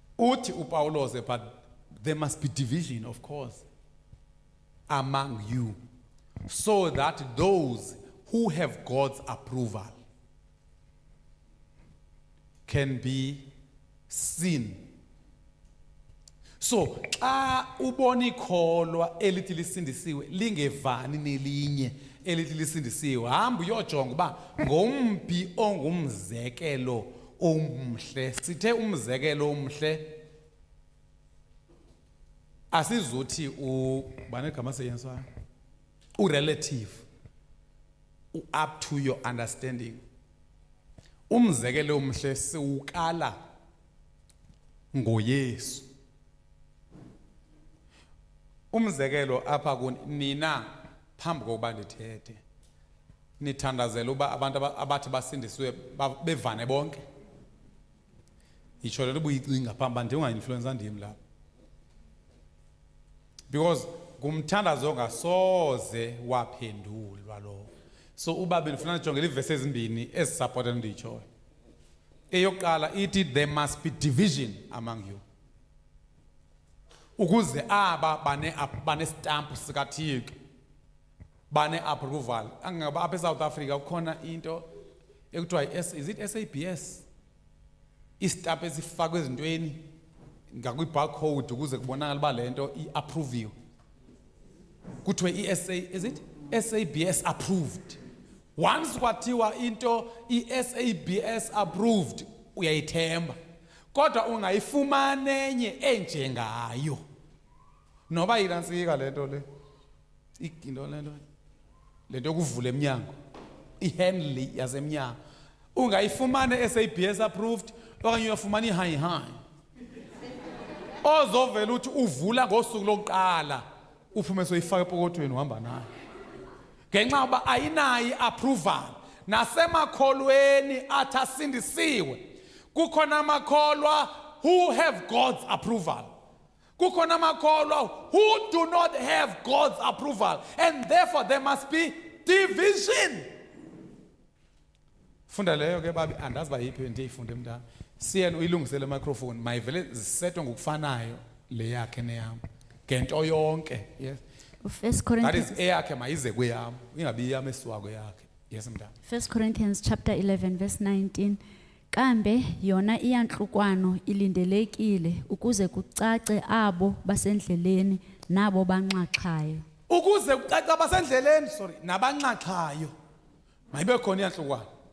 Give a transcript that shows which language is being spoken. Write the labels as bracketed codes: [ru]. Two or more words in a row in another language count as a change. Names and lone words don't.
[xh] uthi uPawulos, [en] but there must be division, of course, among you, so that those who have God's approval can be seen. So, [xh] xa ubona ikholwa elithi lisindisiwe lingevani nelinye elithi lisindisiwe, hamba uyojonga uba ngomphi ongumzekelo omhle. Sithe umzekelo omhle asizuthi banegama seyenziwayo relative, [en] up to your understanding. [xh] Umzekelo omhle siwukala ngoYesu. Umzekelo apha nina phambi kokuba ndithethe nithandazela uba abantu abathi basindiswe bevane bonke. Yitsho le nto ubuyicinga phambi ndinga-influencer ndim lapha, because ngumthandazo ongasoze waphendulwa lowo. So uba bendifuna ndijongele iivesi ezimbini ezisapota ndiyitshoyo. Eyokuqala ithi [en] there must be division among you, [xh] ukuze aba banestampu sikaThixo, bane-approval. Angaba apha eSouth Africa kukhona into ekuthiwa [en] is it SABS, [xh] istampu esifakwe ezintweni ngakwi-barcode ukuze kubonakala uba le nto i-approviwe. [en] Kuthiwe is it SABS approved. [xh] Once kwathiwa into i-SABS approved uyayithemba, kodwa ungayifumana enye enjengayo noba yinantsika le nto le into le nto yokuvula emnyango, i-Henley yasemnyango, ungayifumana SABS approved okanye uyafumana i-high ozovela uthi uvula ngosuku lokuqala uphume soyifaka epokothweni uhamba nayo, ngenxa yoba ayinayo approval. Nasemakholweni athi asindisiwe kukhona amakholwa [en] who have God's approval, [xh] kukhona amakholwa [en] who do not have God's approval, and therefore there must be division. [xh] Funda leyo ke babi, andazi ba yiphi ndiyifunde mntana. Siyena uyilungisele microphone mayivele zisetwe ngokufanayo le yakhe neyam ngento yonke. [en] Yes. First That is Corinthians, [xh] eyakhe mayize kweyam, ingabi iyam esiwa kweyakhe. Yes mntana. [en] 1 Corinthians chapter 11 verse 19. [xh] Kambe yona iyantlukwano ilindelekile ukuze kucace abo basendleleni nabo banxaxhayo. Ukuze kucace abasendleleni, nabanxaxhayo mayibe khona iyantlukwano.